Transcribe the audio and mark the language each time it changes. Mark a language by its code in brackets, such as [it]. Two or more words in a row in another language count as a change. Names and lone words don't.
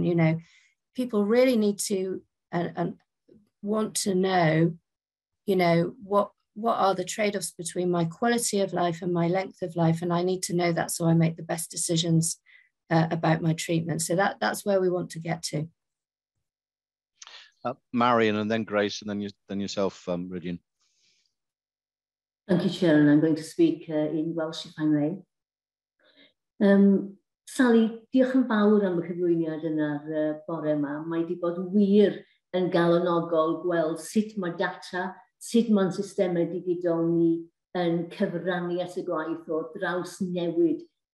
[en] You know, people really need to and want to know, you know, what are the trade-offs between my quality of life and my length of life, and I need to know that so I make the best decisions about my treatment. So that's where we want to get to. Marion, and then Grace, and then yourself, Rydian. Thank you, Chair, and I'm going to speak in Welsh if I may. [cy] Sally, diolch yn fawr am y cyflwyniad yna'r bore yma. Mae wedi bod wir yn galonogol gweld sut mae data, sut mae'n systemau digidol ni yn cyfrannu at y gwaith o draws newid